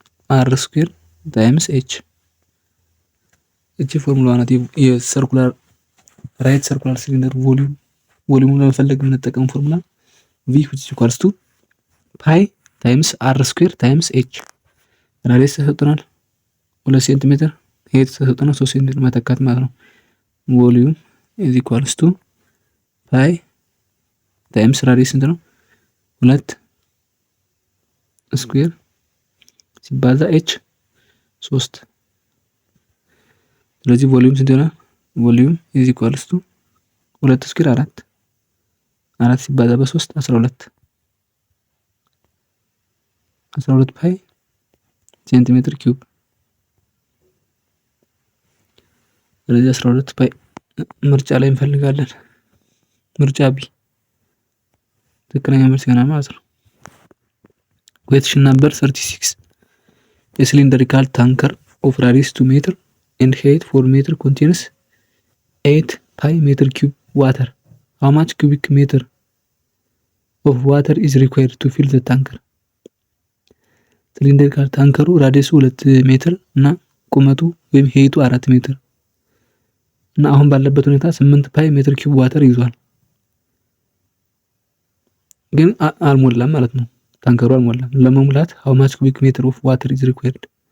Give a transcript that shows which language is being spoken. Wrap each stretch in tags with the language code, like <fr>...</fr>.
<en>r square times h</en> <am>እቺ ፎርሙላ ናት የሰርኩላር ራይት ሰርኩላር ሲሊንደር ቮሊዩም ለመፈለግ የምንጠቀመው ፎርሙላ</am> <en>v which is equals to pi times r square times h</en> <am>ራዲየስ ተሰጥቶናል 2 ሴንቲሜትር height ተሰጥቶናል 3 ሴንቲሜትር መተካት ማለት ነው። ቮሊዩም</am> <en>is equals to pi times</en> <am>ራዲየስ ስንት ነው 2 ስኩዌር ሲባዛ h 3 ስለዚህ ቮሊዩም ስንት ይሆናል? ቮሊዩም</am> <en>is equals to</en> <am>2 ስኩዌር 4 ሲባዛ በ3 12 ፓይ ሴንቲሜትር ኪዩብ ስለዚህ 12 ፓይ ምርጫ ላይ እንፈልጋለን። ምርጫ ቢ ትክክለኛ መልስ ይሆናል ማለት ነው።</am> <en>Question number 36. A cylindrical tanker of radius 2 meter and height 4 meter contains 8 pi meter cube water. How much cubic meter of water is required to fill the tanker?</en> <am>cylindrical ታንከሩ ራዲየሱ 2 ሜትር እና ቁመቱ ወይም height 4 ሜትር እና አሁን ባለበት ሁኔታ 8 ፓይ ሜትር ኪዩብ ዋተር ይዟል። ግን አልሞላም ማለት ነው። ታንከሩ አልሞላም። ለመሙላት</am> <en>how much cubic meter of water is required?</en>